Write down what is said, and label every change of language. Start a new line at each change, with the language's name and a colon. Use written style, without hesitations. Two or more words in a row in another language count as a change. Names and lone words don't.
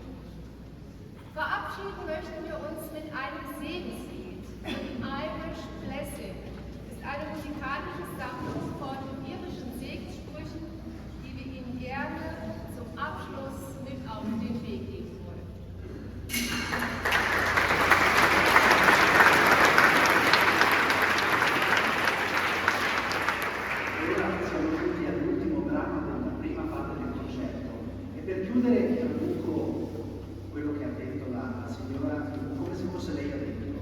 German: Verabschieden möchten wir uns mit einem Segenslied. Irish Blessing ist eine musikalische Sammlung von irischen Segenssprüchen, die wir Ihnen gerne zum Abschluss mit auf den Weg geben wollen.
Italian: Chiudere traduco quello che ha detto la signora come se fosse lei a dirlo.